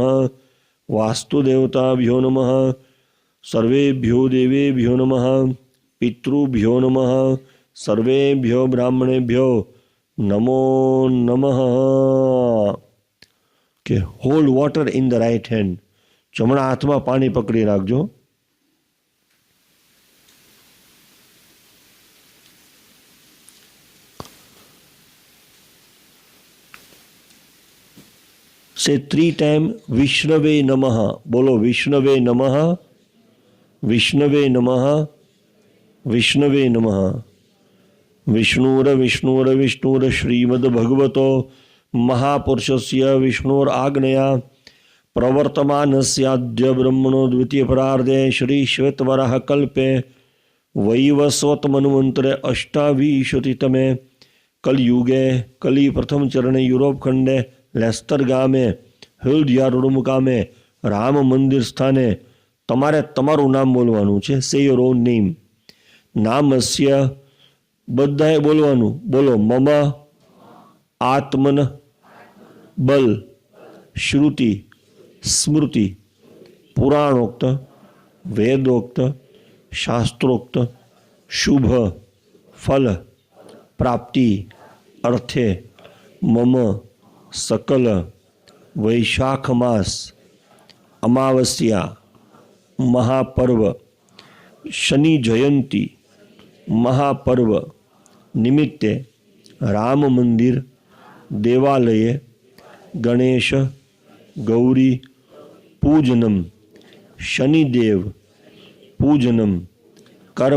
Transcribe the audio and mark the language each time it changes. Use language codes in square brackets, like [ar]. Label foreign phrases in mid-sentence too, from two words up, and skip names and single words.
[sa] વાસ્તુદેવતાભ્યો નમઃ. સર્વેભ્યો દેવેભ્યો નમઃ. પિતૃભ્યો નમઃ. સર્વેભ્યો બ્રાહ્મણેભ્યો નમો નમઃ. [en] Okay hold water in the right hand. [gu] જમણા હાથમાં પાણી પકડી રાખજો. [en] Say 3 times [sa] विष्णवे नमः. बोलो विष्णवे नमः। विष्णवे नमः. विष्णवे नमः. विष्णुर विष्णुर विष्णुर श्रीमद् भगवतो महापुरुषस्य विष्णुर आग्नेय प्रवर्तमानस्य ब्रह्मणो द्वितीय परार्धे श्री श्वेतवाराह कल्पे वैवस्वत मन्वन्तरे अष्टाविंशतितमे कलियुगे कलि प्रथम चरणे यूरोप खण्डे [gu] લેસ્ટર ગામે હિલ્ડિયા રોડ મુકામે રામ મંદિર સ્થાને તમારે તમારું નામ બોલવાનું છે. [en] Say your own name. [gu] નામસ્ય બધાએ બોલવાનું. [sa] બોલો મમ આત્મન બલ શ્રુતિ સ્મૃતિ પુરાણોક્ત વેદોક્ત શાસ્ત્રોક્ત શુભ ફલ પ્રાપ્તિ અર્થે મમ सकल वैशाख मास अमावस्या महापर्व शनि जयंती महापर्व निमित्ते राम मंदिर देवालय गणेश गौरी पूजनम शनिदेव पूजनम कर्म